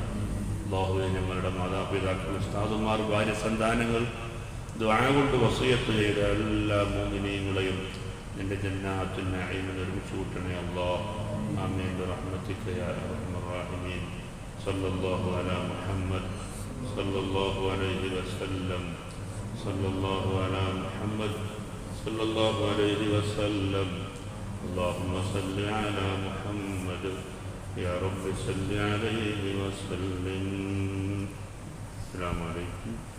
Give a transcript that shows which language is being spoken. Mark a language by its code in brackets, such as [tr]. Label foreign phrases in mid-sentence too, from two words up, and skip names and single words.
[ml] അല്ലാഹുവേ, ഞങ്ങളുടെ മാതാപിതാക്കൾ, ഉസ്താദുമാർ, ഭാര്യ, സന്താനങ്ങൾ, ദുആ കൊണ്ട് വസിയത്ത് ചെയ്ത എല്ലാ മുഅ്മിനീങ്ങളെയും നിന്റെ [ar] جنات النعيم [ml] ഒരുമിച്ച് കൂട്ടണേ അല്ലാഹ്. [ar] آمين برحمتك يا أرحم الراحمين. صلى الله على محمد صلى الله عليه وسلم. صلى الله على محمد صلى الله عليه وسلم. اللهم صل على محمد يا رب صل عليه وسلم. السلام عليكم.